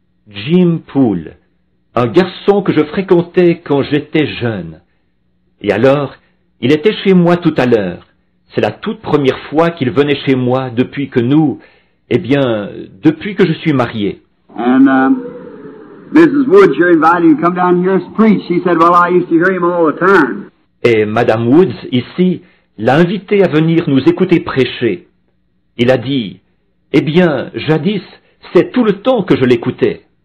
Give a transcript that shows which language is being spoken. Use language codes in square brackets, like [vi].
[fr] Jim Poole, un garçon que je fréquentais quand j'étais jeune. Et alors, il était chez moi tout à l'heure. C'est la toute première fois qu'il venait chez moi depuis que depuis que je suis marié. [en] And Mrs. Woods here invited him to come down here and preach. She said, well, I used to hear him all the time. [fr] Et Madame Woods, ici, l'a invité à venir nous écouter prêcher. Il a dit, jadis, c'est tout le temps que je l'écoutais.